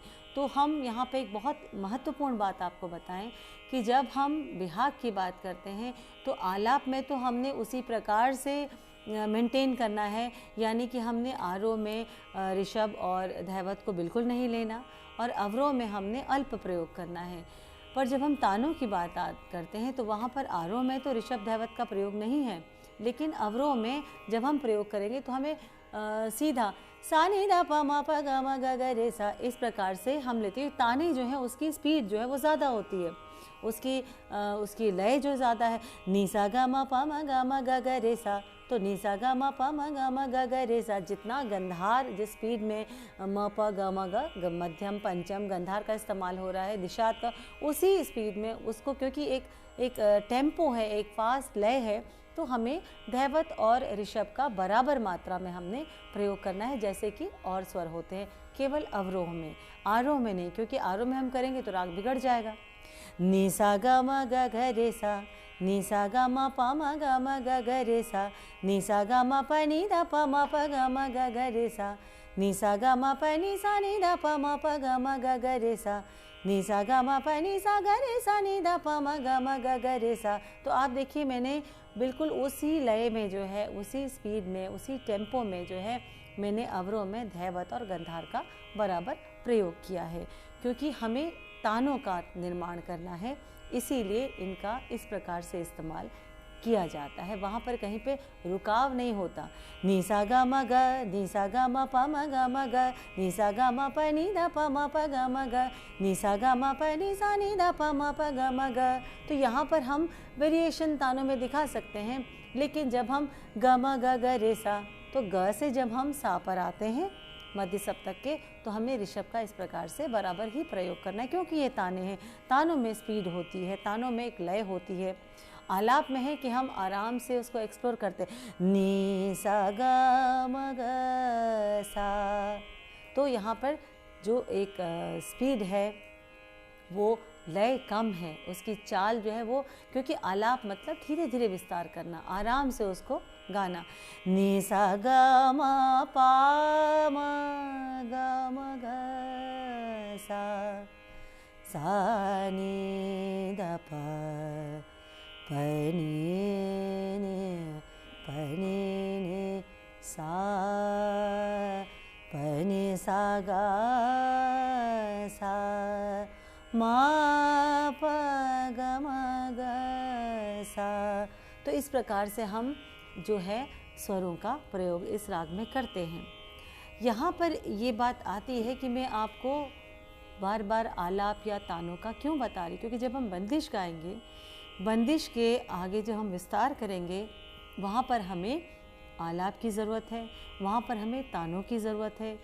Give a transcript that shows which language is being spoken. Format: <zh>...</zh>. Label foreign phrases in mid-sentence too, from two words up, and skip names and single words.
<hi>तो हम यहाँ पे एक बहुत महत्वपूर्ण बात आपको बताएं कि जब हम बिहाग की बात करते हैं तो आलाप में तो हमने उसी प्रकार से मेंटेन करना है, यानी कि हमने आरोह में ऋषभ और धैवत को बिल्कुल नहीं लेना और अवरोह में हमने अल्प प्रयोग करना है। पर जब हम तानों की बात करते हैं तो वहाँ पर आरोह में तो ऋषभ धैवत का प्रयोग नहीं है, लेकिन अवरोह में जब हम प्रयोग करेंगे तो हमें सीधा सा नी द प म प ग म ग ग रे सा, इस प्रकार से हम लेते हैं। ताने जो है उसकी स्पीड जो है वो ज़्यादा होती है, उसकी लय जो ज़्यादा है। नी सा ग म प म ग म ग ग रे सा, तो नी सा ग म प म ग म ग ग रे सा, जितना गंधार जिस स्पीड में म प ग म ग मध्यम पंचम गंधार का इस्तेमाल हो रहा है, दिशात का, उसी स्पीड में उसको, क्योंकि एक टेम्पो है, एक फास्ट लय है, तो हमें धैवत और ऋषभ का बराबर मात्रा में हमने प्रयोग करना है, जैसे कि और स्वर होते हैं केवल अवरोह में, आरोह में नहीं, क्योंकि आरोह में हम करेंगे तो राग बिगड़ जाएगा। नी सा ग म ग घ रे सा, नी सा ग म प म ग म ग घ रे सा, नी सा ग म प नी द प म प ग म ग घ रे सा, नी सा ग म प नी सा नी द प म प ग म ग घ रे सा, नी सा ग म प नी सा ग रे सा नी द प म ग म ग घ रे सा। तो आप देखिए मैंने बिल्कुल उसी लय में जो है, उसी स्पीड में, उसी टेम्पो में जो है मैंने अवरोह में धैवत और गंधार का बराबर प्रयोग किया है, क्योंकि हमें तानों का निर्माण करना है, इसीलिए इनका इस प्रकार से इस्तेमाल किया जाता है। वहाँ पर कहीं पे रुकाव नहीं होता। नी सा ग म ग, नी सा ग म प म ग म ग, नी सा ग म प नी द प म प ग म ग, नी सा ग म प नी सा नी द प म प ग म ग। तो यहाँ पर हम वेरिएशन तानों में दिखा सकते हैं, लेकिन जब हम ग म ग ग रे सा, तो ग से जब हम सा पर आते हैं मध्य सप्तक के, तो हमें ऋषभ का इस प्रकार से बराबर ही प्रयोग करना है, क्योंकि ये ताने हैं, तानों में स्पीड होती है, तानों में एक लय होती है। आलाप में है कि हम आराम से उसको एक्सप्लोर करते हैं। नी सा गा म ग सा, तो यहाँ पर जो एक स्पीड है वो लय कम है, उसकी चाल जो है वो, क्योंकि आलाप मतलब धीरे धीरे विस्तार करना, आराम से उसको गाना। नी सा गा म पा म गा म ग सा, सा नी द प नी सा, प नी सा गा सा, मा प ग म ग सा। तो इस प्रकार से हम जो है स्वरों का प्रयोग इस राग में करते हैं। यहाँ पर ये बात आती है कि मैं आपको बार बार आलाप या तानों का क्यों बता रही, क्योंकि जब हम बंदिश गाएंगे, बंदिश के आगे जब हम विस्तार करेंगे वहाँ पर हमें आलाप की ज़रूरत है, वहाँ पर हमें तानों की ज़रूरत है।</hi>